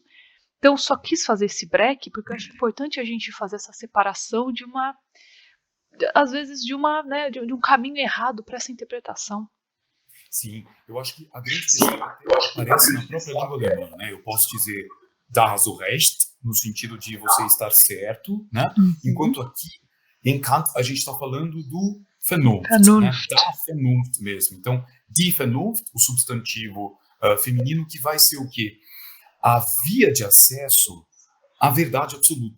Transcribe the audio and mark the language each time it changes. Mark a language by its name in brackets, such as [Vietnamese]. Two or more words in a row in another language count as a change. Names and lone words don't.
[Portuguese] Então só quis fazer esse break, porque eu acho importante a gente fazer essa separação às vezes de um caminho errado para essa interpretação. Sim, eu acho que a grande questão aparece na própria língua alemã, né? Eu posso dizer [German] da hast du recht, [Portuguese] no sentido de você estar certo, né? Enquanto aqui, em Kant, a gente está falando do Vernunft, né? Da Vernunft mesmo. Então, [German] die Vernunft, [Portuguese] o substantivo feminino, que vai ser o quê? A via de acesso à verdade absoluta.